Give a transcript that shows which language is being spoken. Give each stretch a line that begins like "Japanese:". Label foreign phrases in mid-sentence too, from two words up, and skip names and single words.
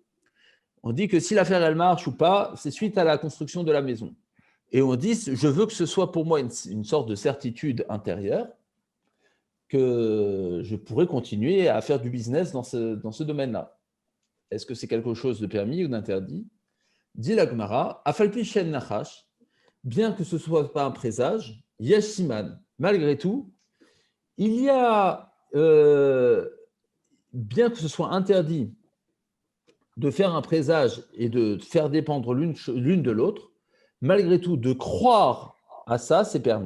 French: On dit que si l'affaire elle marche ou pas, c'est suite à la construction de la maison. Et on dit, je veux que ce soit pour moi une sorte de certitude intérieure que je pourrais continuer à faire du business dans ce domaine-là. Est-ce que c'est quelque chose de permis ou d'interdit? Dit la Gemara,
Hebrew: אף על פי שאין נחש,
French: bien que ce ne soit pas un présage,
Hebrew: יש סימן,
French: malgré tout, il y a, bien que ce soit interdit de faire un présage et de faire dépendre l'une de l'autre, malgré tout, de croire à ça, c'est permis.